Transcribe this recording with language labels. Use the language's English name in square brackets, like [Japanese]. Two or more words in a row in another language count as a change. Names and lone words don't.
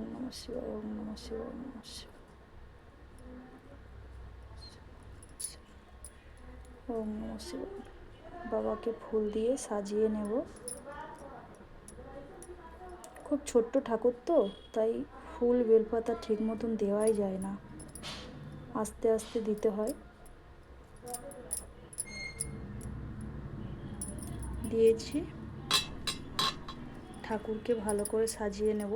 [Sanskrit] শিবায়, ওম নমঃ শিবায়, ওম নমঃ শিবায়, ওম নমঃ শিবায়। [Bangla] বাবাকে ফুল দিয়ে সাজিয়ে নেব। খুব ছোট্ট ঠাকুর তো, তাই ফুল বেলপাতা ঠিক মতন দেওয়াই যায় না, আস্তে আস্তে দিতে হয়। দিয়েছি, ঠাকুরকে ভালো করে সাজিয়ে নেব।